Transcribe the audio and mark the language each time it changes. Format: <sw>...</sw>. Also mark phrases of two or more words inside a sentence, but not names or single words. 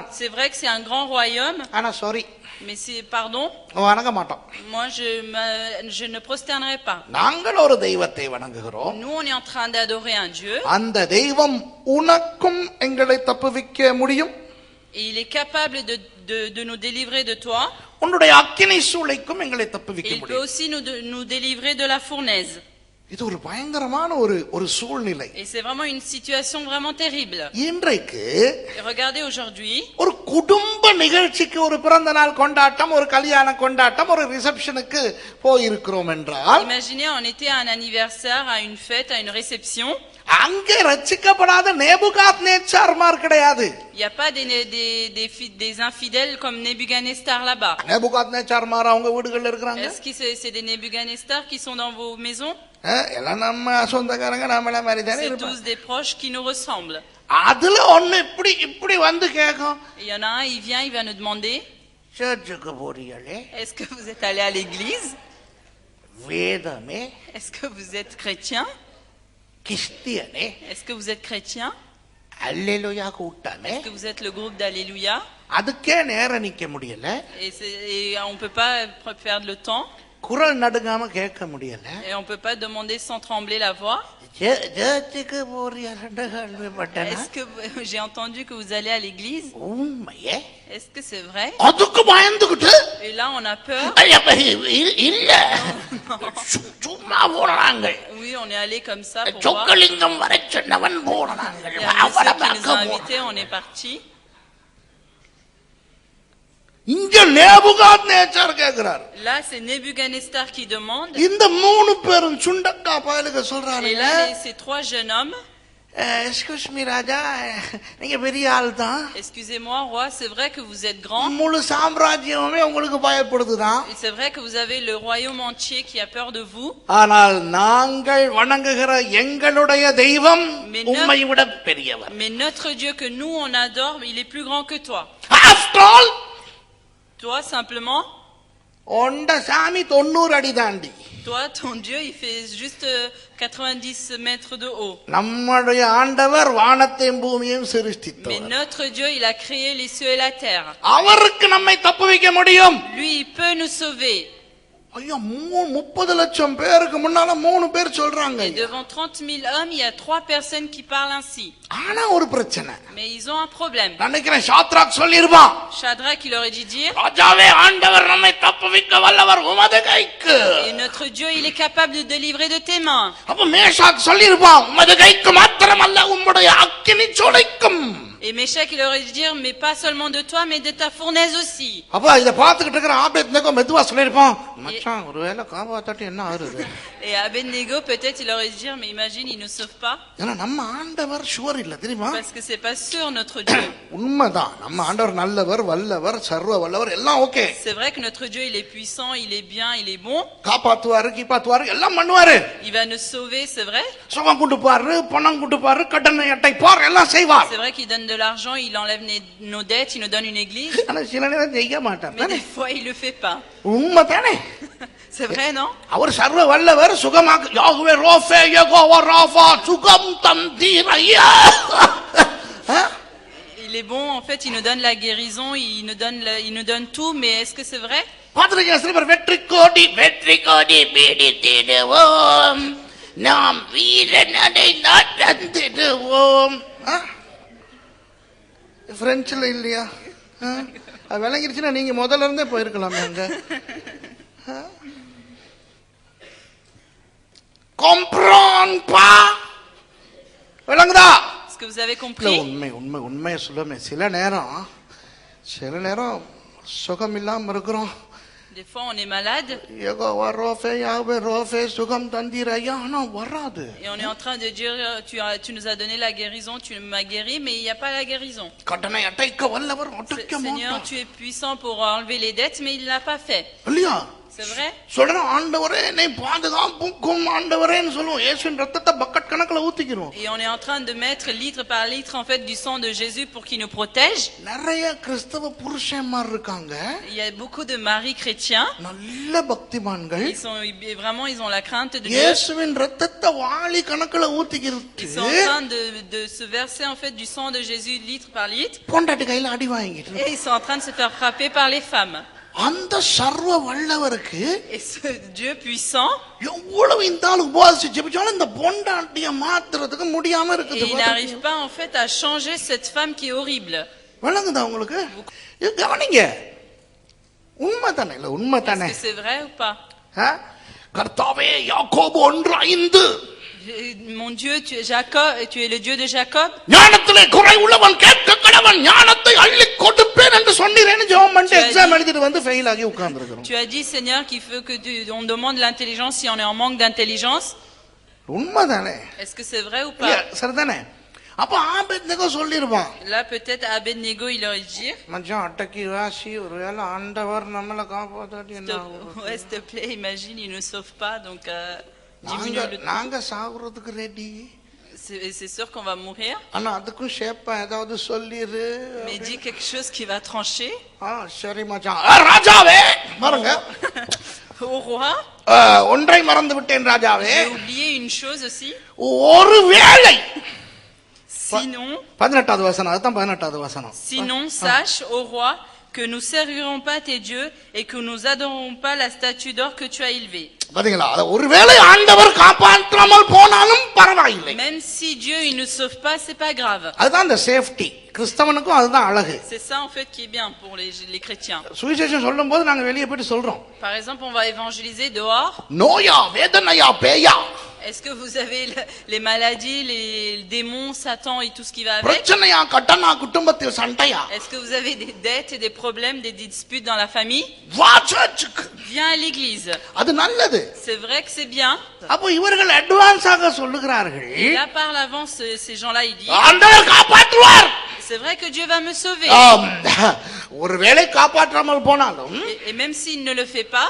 <fr>C'est vrai que c'est un grand royaume.</fr> <ta>ஆனா சாரி.</ta> <fr>Mais c'est pardon.</fr> <ta>வணங்க மாட்டோம்.</ta> <fr>Moi je ne prosternerai pas.</fr> <ta>நாங்கள் ஒரு தெய்வத்தை வணங்குகிறோம்.</ta> <fr>Nous on est en train d'adorer un Dieu.</fr> <ta>அந்த தெய்வம் உனக்கும் எங்களை தப்புவிக்க முடியும்.</ta> <fr>Et il est capable de nous délivrer de toi.</fr> <ta>உன்னுடைய அக்கினி சூளைக்கும் எங்களை தப்புவிக்க முடியும்.</ta> <fr>Il peut</fr> <ta>முடியும்.</ta> <fr>aussi nous délivrer de la fournaise.</fr> <ta>இது ஒரு பயங்கரமான ஒரு சூழ்நிலை.</ta> <fr>Et c'est vraiment une situation vraiment terrible.</fr> <ta>இன்றைக்கு</ta> <fr>regardez aujourd'hui</fr> <ta>ஒரு குடும்ப நிகழ்ச்சிக்கு ஒரு பிறந்த நாள் கொண்டாட்டம் ஒரு கல்யாண கொண்டாட்டம் ஒரு ரிசப்ஷனுக்கு போய் இருக்கிறோம் என்றால்</ta> <fr>imaginez on était à un anniversaire, à une fête, à une réception.</fr> <ta>அங்கே ரட்சிக்கப்படாத நேபுகாத்நேச்சார்மார் கிடையாது.</ta> <fr>Il y a pas des infidèles comme Nebuchadnezzar là-bas.</fr> <ta>நேபுகாத்நேச்சார்மார் அவங்க வீடுகள்ல இருக்காங்க.</ta> <fr>Est-ce que c'est des Nebuchadnezzar qui sont dans vos maisons?</fr> <ta>எல்லாம் நம்ம சொந்தக்காரங்க நாமளே மாதிரி தானே</ta> <fr>C'est</fr> <ta>இருப்பாங்க.</ta> <fr>tous des proches qui nous ressemblent.</fr> <ta>அதுல ஒண்ணு இப்படி வந்து கேக்கும்.</ta> <fr>Il y en a un, il vient, il va nous demander</fr> <ta>சர்ச்சுக்கு போறீங்களே?</ta> <fr>Est-ce que vous êtes allé à l'église?</fr> <ta>வேதமே?</ta> <fr>Est-ce que vous êtes chrétien?</fr> <ta>கிறிஸ்டியனே?</ta> <fr>Est-ce que vous êtes chrétien?</fr> <ta>அல்லேலூயா கூட்டமே?</ta> <fr>Est-ce que vous êtes le groupe d'Alléluia?</fr> <ta>அதுக்கே நேரம் நிக்க முடியல.</ta> <fr>Et on peut pas perdre le temps.</fr> <ta>குரல் நடுங்காம கேட்க முடியல.</ta> <fr>Et on peut pas demander sans trembler la voix.</fr> <ta>சர்ச்சுக்கு போறீங்கன்னு கேள்விப்பட்டேன்.</ta> <fr>Est-ce que j'ai entendu que vous allez à l'église?</fr> <ta>உண்மையே?</ta> <fr>Est-ce que c'est vrai?</fr> <ta>அதுக்கு பயந்துக்கிட்டு</ta> <fr>Et là on a peur.</fr> <ta>இல்ல சும்மா போறாங்க.</ta> <fr>Oui, on est allé comme ça pour voir.</fr> <ta>சொக்கலிங்கம் வரை சொன்னவன் போறாங்க.</ta> <fr>Il y a un monsieur qui nous a invités, on est parti.</fr> <ta>இங்க நேபுகாத்நேச்சார் கேக்குறார்.</ta> <fr>Là c'est Nebuchadnezzar qui demande.</fr> <ta>இந்த 3 பேரும் சுண்டக்கா பயலுக சொல்றாங்க.</ta> <fr>Et là ces 3 jeunes hommes</fr> <en>excuse me</en> <ta>ராஜா, நீங்க பெரிய ஆள் தான்.</ta> <fr>Excusez-moi, roi, c'est vrai que vous êtes grand.</fr> <ta>முழு சாம்ராஜ்யமே உங்களுக்கு பயப்படுதுதான்.</ta> <fr>C'est vrai que vous avez le royaume entier qui a peur de vous.</fr> <ta>ஆனால் நாங்கள் வணங்குகிற எங்களுடைய தெய்வம் உம்மை விட பெரியவர்.</ta> <fr>Mais notre Dieu que nous on adore, il est plus grand que toi.</fr> <en>After all,</en> <fr>toi simplement,</fr> <ta>ஒண்ட சாமி 90 அடி தாண்டி.</ta> <fr>Toi, ton Dieu, il fait juste 90 mètres de haut.</fr> <ta>நம்முடைய ஆண்டவர் வானத்தையும் பூமியையும் சிருஷ்டித்தார்.</ta> <fr>Mais notre Dieu, il a créé les cieux et la terre.</fr> <ta>அவருக்கு நம்மை தப்புவிக்க முடியும்.</ta> <fr>Lui, il peut nous sauver.</fr> <ta>ஐயா 30 லட்சம் பேருக்கு முன்னால 3 பேர் சொல்றாங்க.</ta> <fr>Et devant 30 000 hommes, il y a 3 personnes qui parlent ainsi.</fr> <ta>ஆனா ஒரு பிரச்சனை.</ta> <fr>Mais ils ont un problème.</fr> <ta>நினைக்கிறேன் ஷாத்ராக் சொல்லிருப்பான்.</ta> <fr>Shadrach, il aurait dû dire,</fr> <ta>ராஜாவே, ஆண்டவர் நம்மை தப்புவிக்க வல்லவர், உமது கைக்கு.</ta> <fr>Et notre Dieu, il est capable de délivrer de tes mains.</fr> <ta>அப்ப மேஷாக் சொல்லிருப்பான், உமது கைக்கு மாத்திரமல்ல, உம்முடைய அக்கினி சூளைக்கும்.</ta> <fr>Et Méshach, il aurait dû dire, mais pas seulement de toi, mais de ta fournaise aussi.</fr> <ta>அப்ப இத பாத்துக்கிட்டு இருக்கிற ஆபேத்நேகோ மெதுவா சொல்லிருப்பான், மச்சான் ஒருவேளை காப்பாத்தாட்டி என்ன ஆறுது.</ta> <fr>Et Abednego, peut-être, il aurait dû dire, mais imagine, il ne sauve pas.</fr> <ta>ஏன்னா நம்ம ஆண்டவர் ஷுவர் இல்ல தெரியுமா?</ta> <fr>Parce que c'est pas sûr, notre Dieu.</fr> <ta>உண்மைதான், நம்ம ஆண்டவர் நல்லவர், வல்லவர், சர்வ வல்லவர், எல்லாம் ஓகே.</ta> <fr>C'est vrai que notre Dieu, il est puissant, il est bien, il est bon.</fr> <ta>காப்பாத்துவாரு, கீப்பாத்துவாரு, எல்லாம் பண்ணுவாரு.</ta> <fr>Il va nous sauver, c'est vrai.</fr> <ta>சுகம் கொடுப்பாரு, பணம் கொடுப்பாரு, கடனை அடைப்பார், எல்லாம் செய்வார்.</ta> <fr>C'est vrai qu'il donne de l'argent, il enlève nos dettes, il nous donne une église.</fr> <ta>ஆனா சில நேரம் செய்ய மாட்டார்.</ta> <fr>Mais des fois, il le fait pas.</fr> <ta>உண்மைதானே?</ta> <fr>C'est vrai, non?</fr> <ta>அவர் சர்வ வல்லவர், சுகமாக யாகுவே ரோஃபே யெகோவா ராஃபா சுகம் தந்தீரையா.</ta> <fr>Il est bon, en fait, il nous donne la guérison, il nous donne tout, mais est-ce que c'est vrai?</fr> <ta>பாத்திருக்கீங்க சில பேர் வெற்றி கோடி பீடித்திடுவோம், நாம் வீரனடை நடந்திடுவோம். பிரெஞ்சுல இல்லையா? அது விளங்கிருச்சுன்னா நீங்க முதல்ல இருந்தே போயிருக்கலாமே அங்க.</ta> <fr>comprendre pas, விளங்குதா? Est-ce que vous avez compris?</fr> <ta>உண்மையை சொல்லுமே, சில நேரம் சுகம் இல்லாம இருக்கிறோம்.</ta> <fr>Des fois on est malade.</fr> <ta>யெகோவா ரோஃபே யாவே ரோஃபே சுகம் தந்தீரையா, ஆனா வராது.</ta> <fr>Et on est en train de dire, tu nous as donné la guérison, tu m'as guéri, mais il n'y a pas la guérison.</fr> <ta>கடனை அடைக்க வல்லவர் அடைக்க மாட்டார்.</ta> <fr>Seigneur, tu es puissant pour enlever les dettes, mais il ne l'a pas fait.</fr> <ta>இல்லையா?</ta> <fr>C'est vrai?</fr> <ta>சொல்றேன், ஆண்டவரே என்னை பாதுகாப்புக்கும் ஆண்டவரேன்னு சொல்லுவோம். இயேசுவின் ரத்தத்தை பக்கெட் கணக்குல ஊத்திக்கிறோம்.</ta> <fr>Et on est en train de mettre litre par litre en fait du sang de Jésus pour qu'il nous protège.</fr> <ta>நிறைய கிறிஸ்தவ புருஷன்மார் இருக்காங்க.</ta> <fr>Il y a beaucoup de maris chrétiens.</fr> <ta>நல்ல பக்திமான்கள்.</ta> <fr>Ils ont la crainte de Dieu.</fr> <ta>இயேசுவின் ரத்தத்தை வாளி கணக்குல ஊத்திக்கிறது.</ta> <fr>Ils sont en train de se verser en fait du sang de Jésus litre par litre.</fr> <ta>பொண்டாட்டி கையில அடி வாங்கிட்டு.</ta> <fr>Et ils sont en train de se faire frapper par les femmes.</fr> <ta>அந்த சர்வ வல்லவருக்கு,</ta> <fr>et ce Dieu puissant,</fr> <ta>எவ்வளவு இந்த ஆளு உபவாசிச்சு ஜெபிச்சாலும் இந்த பொண்டாட்டியை மாத்துறதுக்கு முடியாம இருக்குது.</ta> <fr>il n'arrive pas en fait à changer cette femme qui est horrible.</fr> <ta>விளங்குதா உங்களுக்கு? கவனிங்க, உண்மைதானே? இல்ல உண்மைதானே?</ta> <fr>Est-ce que c'est vrai ou pas?</fr> <ta>கர்த்தாவே யாக்கோபு 1:5,</ta> <fr>mon Dieu, tu es Jacob, tu es le Dieu de Jacob.</fr> <ta>ஞானத்திலே குறை உள்ளவன் கேட்க கடவன், ஞானத்தை அள்ளி கொடுப்பேன் என்று சொன்னீரேன்னு ஜெபம் பண்ணி எக்ஸாம் எழுதிட்டு வந்து ஃபெயில் ஆகி உட்கார்ந்திருக்கிறோம்.</ta> <fr>Tu as dit Seigneur qu'il veut que on demande l'intelligence si on est en manque d'intelligence.</fr> <ta>உண்மைதானே?</ta> <fr>Est-ce que c'est vrai ou pas?</fr> <ta>சரிதானே? அப்ப ஆபேத்நேகோ சொல்லிருப்பான்.</ta> <fr>Là peut-être Abednego il aurait dit,</fr> <ta>மச்சான் அட்டக்கி வாசி, ஒருவேளை ஆண்டவர் நம்மள காப்பாத்தாட்டி என்ன ஆகும்?</ta> <fr>ouais, s'il te plaît, imagine il ne sauve pas, donc diminue le</fr> <ta>நாங்க சாகுறதுக்கு ரெடி.</ta> <fr>c'est sûr qu'on va mourir.</fr> <ta>ஆனா அதுக்கும் ஷேப்பா ஏதாவது சொல்லிரு.</ta> <fr>Mais dis quelque chose qui va trancher.</fr> <ta>சரி மச்சான். ராஜாவே பாருங்க.</ta> <fr>Au roi,</fr> <ta>ஒன்றை மறந்து விட்டேன் ராஜாவே.</ta> <fr>j'ai oublié une chose aussi.</fr> <ta>ஒருவேளை,</ta> <fr>sinon</fr> <ta>18வது வசனம், அதுதான் 18வது வசனம்.</ta> <fr>Sinon sache au roi que nous servirons pas tes dieux et que nous adorerons pas la statue d'or que tu as élevée.</fr> <ta>பாத்தீங்களா? ஒருவேளை ஆண்டவர் காப்பாற்றாமல் போனாலும் பரவாயில்லை.</ta> <fr>Même si Dieu il ne sauve pas, c'est pas grave.</fr> <ta>அதுதான் அந்த சேஃப்டி. கிறிஸ்தவனுக்கும் அதுதான் அழகு.</ta> <fr>C'est ça en fait qui est bien pour les chrétiens.</fr> <ta>சுவிசேஷம் சொல்லும்போது நாங்க வெளியே போய் சொல்றோம்.</ta> <fr>Par exemple, on va évangéliser dehors.</fr> <ta>நோயா, வேதனையா, பேயா.</ta> <fr>Est-ce que vous avez les maladies, les démons, Satan et tout ce qui va avec?</fr> <ta>பிரச்சனையா கடனா குடும்பத்தில் சண்டையா?</ta> <fr>Est-ce que vous avez des dettes et des problèmes, des disputes dans la famille?</fr> <ta>வா சர்ச்சுக்கு.</ta> <fr>Viens à l'église.</fr> <ta>அது நல்லது.</ta> <fr>C'est vrai que c'est bien.</fr> <ta>அப்ப இவர்கள் அட்வான்ஸாக சொல்லுகிறார்கள்.</ta> <fr>Et là par l'avance ces gens-là ils disent</fr> <ta>ஆண்டவர் காப்பாற்றுவார்.</ta> <fr>c'est vrai que Dieu va me sauver.</fr> <ta>ஒருவேளை காப்பாற்றாமல் போனாலும்</ta> <fr>Et même s'il ne le fait pas,</fr>